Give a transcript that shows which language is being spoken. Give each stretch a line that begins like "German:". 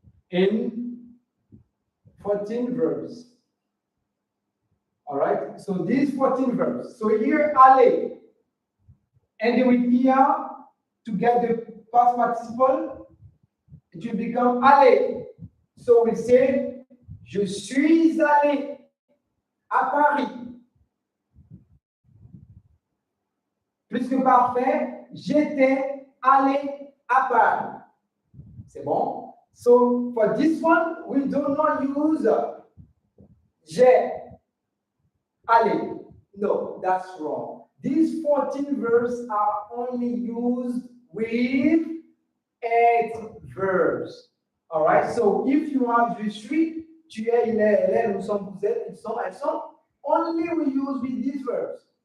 English: In 14 verbs. All right, so these 14 verbs. So here, aller. And with er to get the past participle, it will become aller.
French: So we say, je suis allé à Paris. Plus que parfait, j'étais allé à Paris. C'est bon?
English: So for this one, we do not use j'ai allé. No, that's wrong. These 14 verbs are only used with 8 verbs. All right, so if you have
French: je suis, tu es, il est, elle est, nous sommes, vous êtes, ils sont, elles sont,
English: only we use with these verbs.